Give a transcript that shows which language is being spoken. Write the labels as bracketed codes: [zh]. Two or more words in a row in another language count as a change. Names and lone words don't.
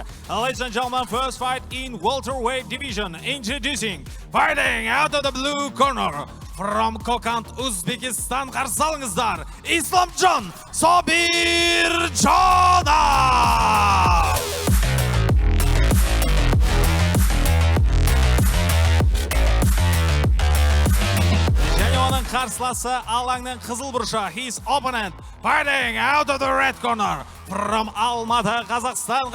[en] Ladies and gentlemen, first fight in welterweight division. Introducing, fighting out of the blue corner from Kokand, Uzbekistan. [kk] Қарсы алыңыздар, Исламжан Сабиржанов! Қарсыласы алаңның қызыл бұрышы. [en] His opponent fighting out of the red corner from Алматы, Қазақстан.